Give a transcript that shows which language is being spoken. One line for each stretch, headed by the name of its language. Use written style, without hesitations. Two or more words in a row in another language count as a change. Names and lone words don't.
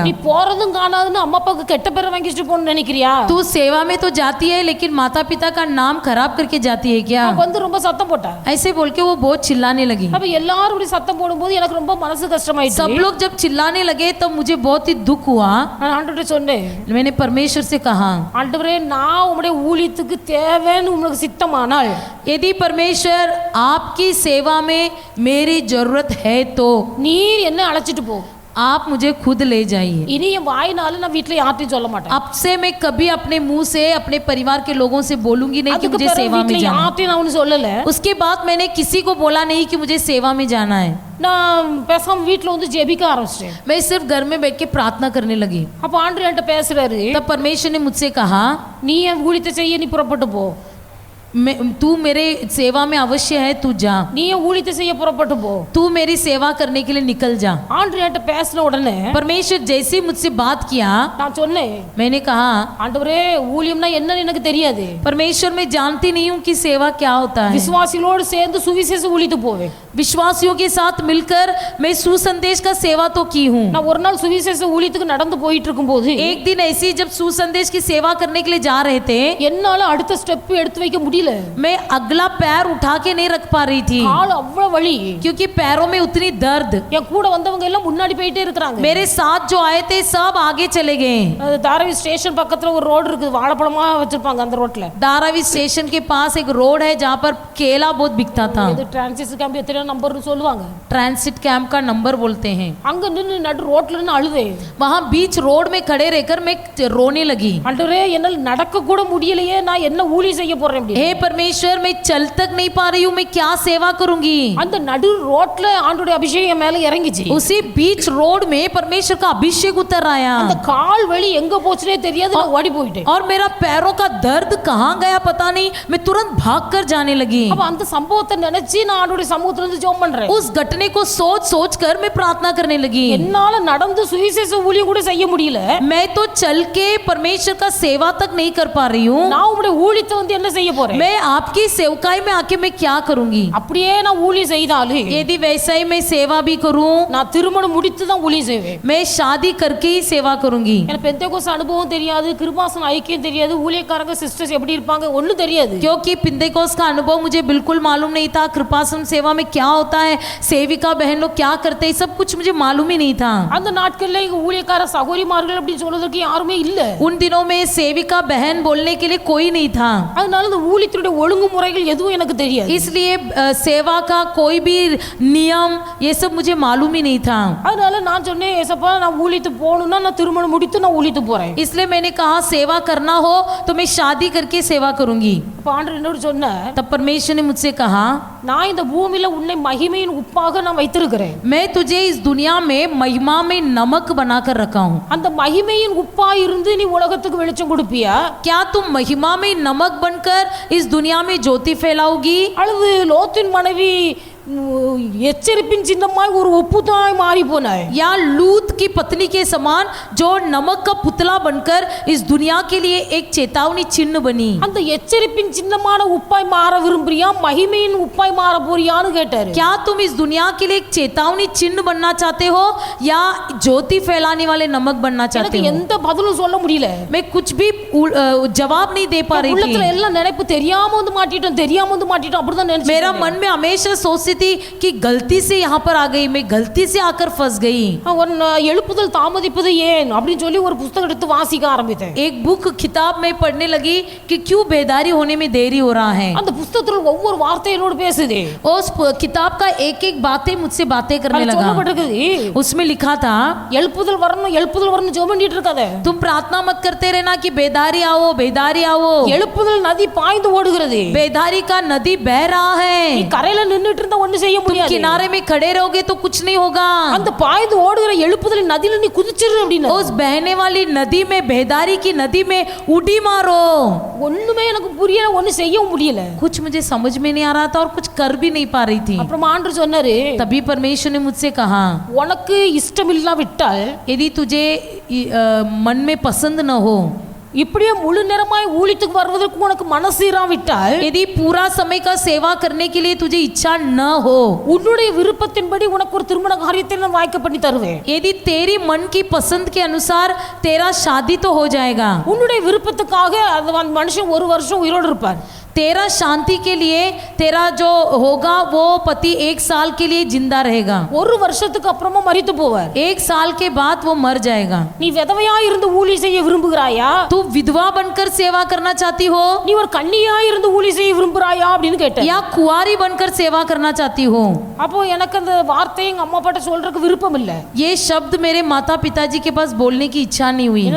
Tamil: நீ போறதும் காணாதுன்னு அம்மா அப்பாவுக்கு கெட்ட பேரை வாங்கிட்டு போன்னு நினைக்கிறியா?
Hindi: तू सेवा में तो जाती है लेकिन माता पिता का नाम खराब करके जाती है क्या।
Tamil: அப்ப வந்து ரொம்ப சத்தம் போட்டா.
Hindi: ऐसे बोल के वो बहुत चिल्लाने लगी।
Tamil: அப்ப எல்லாரும் இப்படி சத்தம் போடும்போது எனக்கு ரொம்ப மனசு கஷ்டமாயிடுச்சு.
Hindi: सब लोग जब चिल्लाने लगे तब मुझे बहुत ही दुख हुआ।
Tamil: நான் ஆண்டவர்ட்ட சொன்னேன்,
Hindi: मैंने परमेश्वर से कहा
Tamil: ஆண்டவரே நான் உம்முடைய ஊழியத்துக்கு தேவைன்னு உங்களுக்கு சித்தமானால்,
Hindi: यदि परमेश्वर आपकी सेवा में मेरी जरूरत है तो
Tamil: நீர் என்ன அழைச்சிட்டு போ.
Hindi: आप मुझे खुद ले जाइए।
Tamil: இனி என் வாயினால நான் வீட்டுல யார்ட்டையும் சொல்ல மாட்டேன்.
Hindi: अब से मैं कभी अपने मुंह से अपने परिवार के लोगों से बोलूंगी नहीं कि
Tamil: அதுக்கு
Hindi: मुझे
Tamil: பிறகு
Hindi: सेवा में
Tamil: வீட்டுல
Hindi: जाना।
Tamil: யார்ட்டையும் நான் ஒன்னும் சொல்லல.
Hindi: उसके बाद मैंने किसी को बोला नहीं कि मुझे सेवा में जाना है।
Tamil: நான் பேசாம வீட்டுல வந்து ஜெபிக்க ஆரம்பிச்சிட்டேன்.
Hindi: मैं सिर्फ घर में बैठ के प्रार्थना करने लगी।
Tamil: அப்ப ஆண்டவர் என்கிட்ட பேசுறாரு,
Hindi: तब परमेश्वर ने मुझसे कहा
Tamil: நீ என் ஊழியத்தை செய்ய, நீ புறப்பட்டு போ.
Hindi: तू मेरे सेवा में अवश्य है, तू जा,
Tamil: நீ ஏன் ஊழியத்தை செய்ய புறப்பட்டு போ.
Hindi: तू मेरी सेवा करने के लिए निकल जा।
Tamil: ஆண்டவர் என்கிட்ட பேசின உடனே
Hindi: परमेश्वर जैसे ही मुझसे बात किया,
Tamil: நான் சொன்னேன்,
Hindi: मैंने कहा
Tamil: ஆண்டவரே ஊழியம்னா என்னன்னு எனக்கு தெரியாது.
Hindi: परमेश्वर मैं जानती नहीं हूँ कि सेवा क्या होता है।
Tamil: விசுவாசிகளோடு சேர்ந்து சுவிசேஷ ஊழியத்து போவேன்.
Hindi: विश्वासियों के साथ मिलकर मैं सुसंदेश का सेवा तो की हूँ।
Tamil: நான் ஒரு நாள் சுவிசேஷ ஊழியத்துக்கு நடந்து போயிட்டு இருக்கும்போது
Hindi: एक दिन ऐसे ही जब सुसंदेश की सेवा करने के लिए जा रहे थे,
Tamil: என்னால அடுத்த ஸ்டெப் எடுத்து வைக்க முடியல.
Hindi: मैं अगला पैर उठा के नहीं रख पा रही थी,
Tamil: கால் அவ்வளவு வலி.
Hindi: क्योंकि पैरों में उतनी दर्द।
Tamil: என் கூட வந்தவங்க எல்லாம் முன்னாடி போயிட்டே இருக்காங்க.
Hindi: मेरे साथ जो आए थे सब आगे चले गए।
Tamil: தாராவி ஸ்டேஷன் பக்கத்துல ஒரு ரோடு இருக்குது, வாழைப்பழமா வச்சிருப்பாங்க அந்த ரோட்ல.
Hindi: धारावी स्टेशन के पास एक रोड है जहाँ पर केला बहुत बिकता था।
Tamil: இது
English: transit camp
Tamil: எத்தனை நம்பர்னு சொல்லுவாங்க.
English: transit camp
Hindi: का नंबर बोलते हैं।
Tamil: அங்க நின்னு நடு ரோட்ல நின்னு அழுதேன்.
Hindi: वहाँ बीच रोड में खड़े रहकर मैं रोने लगी।
Tamil: ஆண்டவரே என்னால நடக்க கூட முடியலையே, நான் என்ன ஊழியம் செய்ய போறேன் அப்படி.
Hindi: हे परमेश्वर, मैं चल तक नहीं पा रही हूँ, मैं क्या सेवा करूंगी।
Tamil: அந்த நடு ரோட்ல ஆண்டவருடைய அபிஷேகம் என் மேல இறங்கிச்சு.
Hindi: उसी बीच रोड में परमेश्वर का अभिषेक उतर आया।
Tamil: அந்த கால் வலி எங்க போச்சுனே தெரியாது, நான் ஓடி போயிட்டேன்.
Hindi: और मेरा पैरों का दर्द कहाँ गया पता नहीं, मैं तुरंत भागकर जाने लगी।
Tamil: அப்ப அந்த சம்பவத்தை நினைச்சு நான் ஆண்டவருடைய சமூகத்துல இருந்து ஜெபம் பண்றேன்.
Hindi: उस घटने को सोच सोच कर मैं प्रार्थना करने लगी।
Tamil: என்னால நடந்து சுவிசேஷ ஊழியம் கூட செய்ய முடியல.
Hindi: मैं तो चल के परमेश्वर का सेवा तक नहीं कर पा रही हूँ।
Tamil: நான் உங்களுடைய ஊழியத்தை வந்து என்ன செய்ய போறேன்?
Hindi: मैं आपकी सेवकाई में आके मैं क्या करूंगी।
Tamil: அப்படியே நான் ஊழியம் செய்தாலும்
Hindi: यदि वैसा ही मैं सेवा भी करूं,
Tamil: நான் திருமணம் முடித்து தான் ஊழியம் செய்வேன்.
Hindi: मैं शादी करके ही सेवा करूंगी।
Tamil: எனக்கு பெந்தேகோஸ்து அனுபவம் தெரியாது, கிருபாசன ஐக்கியம் தெரியாது, ஊழியக்காரங்க சிஸ்டர்ஸ் எப்படி இருப்பாங்க ஒண்ணும் தெரியாது.
Hindi: क्योंकि पिंतेकोस्त का अनुभव मुझे बिल्कुल मालूम नहीं था। कृपासन सेवा में क्या होता है, सेविका बहन लोग क्या करते हैं, सब कुछ मुझे मालूम ही नहीं था।
Tamil: அந்த நாட்கள்ல இங்க ஊழியக்கார சகோதரிமார்கள் அப்படி சொல்றதுக்கு யாருமே இல்ல.
Hindi: उन दिनों में सेविका बहन बोलने के लिए कोई नहीं था,
Tamil: அதனால இந்த ஊழியத்துடைய ஒழுங்குமுறைகள் எதுவும் எனக்கு தெரியாது.
Hindi: इसलिए सेवा का कोई भी नियम ये सब मुझे मालूम ही नहीं था।
Tamil: அதனால நான் சொன்னேன், ஏசப்பா நான் ஊழியத்துக்கு போகணும்னா நான் திருமணம் முடித்து நான் ஊழியத்துக்கு போறேன்.
Hindi: इसलिए मैंने कहा सेवा करना हो तो मैं शादी करके सेवा करूंगी।
Tamil: அப்ப ஆண்டவர் என்னோட சொன்னார்,
Hindi: तब परमेश्वर ने मुझसे कहा,
Tamil: நான் இந்த பூமியில உன்னை மகிமையின் உப்பாக நான் வைத்திருக்கிறேன்.
Hindi: मैं तुझे इस दुनिया में महिमा में नमक बनाकर रखा हूँ।
Tamil: அந்த மகிமையின் உப்பா இருந்து நீ உலகத்துக்கு வெளிச்சம் கொடுப்பியா?
Hindi: क्या तुम महिमा में नमक बनकर इस दुनिया में ज्योति फैलाओगी,
Tamil: அல்லது லோத்தின் மனைவி எச்சரிப்பின் சின்னமாய் ஒரு உப்புதாய் மாறி போனாய்?
Hindi: या लूत की पत्नी के समान जो नमक का पुतला बनकर इस दुनिया के लिए एक चेतावनी चिन्ह बनी?
Tamil: அந்த எச்சரிப்பின் சின்னமான உப்பாய் மாற விரும்புறியா, மகிமையின் உப்பாய் மாற போறியான்னு கேட்டாரு.
Hindi: क्या तुम इस दुनिया के लिए एक चेतावनी चिन्ह बनना चाहते हो या ज्योति फैलाने वाले नमक बनना चाहते
Tamil: எனக்கு
Hindi: हो?
Tamil: எந்த பதிலும் சொல்ல முடியல.
Hindi: मैं कुछ भी जवाब नहीं दे पा रही
Tamil: உள்ளத்துல
Hindi: थी।
Tamil: எல்லாம் நினைப்பு, தெரியாம வந்து மாட்டிட்டோம், தெரியாம வந்து மாட்டிட்டோம், அப்படிதான் நினைச்சேன்.
Hindi: मेरा मन में हमेशा सोचती थी कि गलती से यहाँ पर आ गई, मैं गलती से आकर फंस गई।
Tamil: எழுப்புதல் தாமதிப்பது ஏன் அப்படின்னு சொல்லி ஒரு புத்தகம் எடுத்து வாசிக்க ஆரம்பித்தேன்.
Hindi: एक बुक किताब में पढ़ने लगी कि क्यों बेदारी होने में देरी हो रहा है।
Tamil: அந்த புத்தகத்துல ஒவ்வொரு வார்த்தை என்னோட பேசுது.
Hindi: उस किताब का एक एक बातें मुझसे बातें करने
Tamil: அதுல
Hindi: लगा।
Tamil: சொல்லப்பட்டிருக்குது,
Hindi: उसमें लिखा था,
Tamil: எழுப்புதல் வரணும் எழுப்புதல் வரணும் ஜெபம் பண்ணிட்டு இருக்காத.
Hindi: तुम प्रार्थना मत करते रहना कि बेदारी आओ बेदारी आओ।
Tamil: எழுப்புதல் நதி பாய்ந்து ஓடுகிறது.
Hindi: बेदारी का नदी बह रहा
Tamil: நீ
Hindi: है,
Tamil: கரையில நின்னுட்டு இருந்தா ஒண்ணு செய்ய முடியாது.
Hindi: किनारे में खड़े रहोगे तो कुछ नहीं होगा।
Tamil: அந்த பாய்ந்து ஓடுகிற எழுப்புதல் நதியில நீ குதிச்சிரு அப்படினா
Hindi: उस बहने वाली नदी में, बेदारी की नदी में उड़ी मारो।
Tamil: ஒண்ணுமே எனக்கு புரியல, ஒண்ணு செய்யவும் முடியல.
Hindi: कुछ मुझे समझ में नहीं आ रहा था और कुछ कर भी नहीं पा रही थी।
Tamil: அப்புறம் ஆண்டவர் சொன்னாரு,
Hindi: तभी परमेश्वर ने मुझसे कहा,
Tamil: உனக்கு இஷ்டம் இல்லாவிட்டால்
Hindi: यदि तुझे मन में पसंद न हो,
Tamil: இப்படியே முழு நேரமாய் ஊழியத்துக்கு வருவதற்கு உனக்கு மனசு இராவிட்டால்,
Hindi: यदि पूरा समय का सेवा करने के लिए तुझे इच्छा न हो,
Tamil: உன்னுடைய விருப்பத்தின்படி உனக்கு ஒரு திருமண காரியத்தை நான் வாய்க்க பண்ணி தருவேன்.
Hindi: यदि तेरी मन की पसंद के अनुसार तेरा शादी तो हो जाएगा।
Tamil: உன்னுடைய விருப்பத்துக்காக அந்த மனுஷன் ஒரு வருஷம் உயிரோடு இருப்பார்.
Hindi: तेरा शांति के लिए तेरा जो होगा वो पति 1 साल के लिए जिंदा रहेगा,
Tamil: ஒரு வருஷத்துக்கு அப்புறமா மரித்து போவார்.
Hindi: 1 साल के बाद वो मर जाएगा।
Tamil: நீ விதவையா இருந்து ஊழியம் செய்ய விரும்புகிறாயா,
Hindi: तू विधवा बनकर सेवा करना चाहती हो
Tamil: நீ ஒரு கன்னியா இருந்து ஊழியம் செய்ய விரும்புகிறாயா அப்படின்னு கேட்டேன்.
Hindi: या कुंवारी बनकर सेवा करना चाहती हो?
Tamil: அப்போ எனக்கு அந்த வார்த்தையை எங்க அம்மா அப்பாட்ட சொல்றதுக்கு விருப்பம் இல்ல.
Hindi: ये शब्द मेरे माता पिताजी के पास बोलने की इच्छा नहीं हुई।